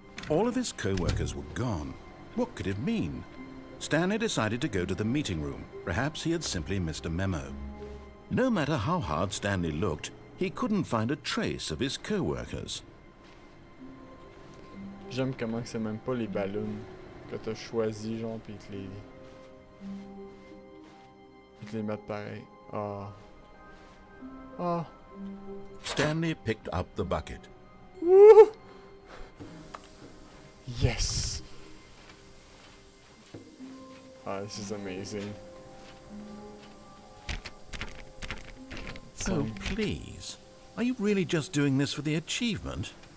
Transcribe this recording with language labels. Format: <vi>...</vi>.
<en>All of his co-workers were gone. What could it mean? Stanley decided to go to the meeting room. Perhaps he had simply missed a memo. No matter how hard Stanley looked, he couldn't find a trace of his co-workers.</en> <fr>J'aime comment que c'est même pas les ballons que t'as choisi, genre, pis ils te les mettent pareil. Ah. Ah.</fr> <en>Stanley picked up the bucket. Woo! Yes! Ah, this is amazing. Oh, please. Are you really just doing this for the achievement?</en>